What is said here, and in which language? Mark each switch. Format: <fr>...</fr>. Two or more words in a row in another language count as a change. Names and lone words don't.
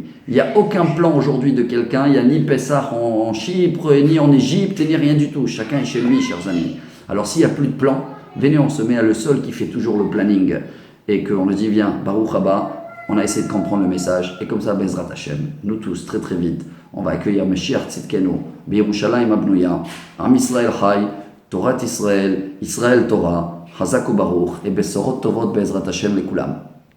<fr>Il n'y a aucun plan aujourd'hui de quelqu'un. Il n'y a ni Pessah en Chypre, ni en Égypte, ni rien du tout. Chacun est chez lui, chers amis. Alors s'il n'y a plus de plan, venez, on se met à le seul qui fait toujours le planning et qu'on le dit, viens,</fr> <he>ברוך הבא,</he> <fr>on a essayé de comprendre le message et comme ça,</fr> <he>בעזרת השם,</he> <fr>nous tous, très très vite, on va accueillir</fr> <he>משיח צדקנו, ירושלים הבנויה, עם ישראל חי, תורה ישראל, ישראל תורה, חזק וברוך</he> <fr>et</fr> <he>בשורות טובות בעזרת השם לכולם.</he>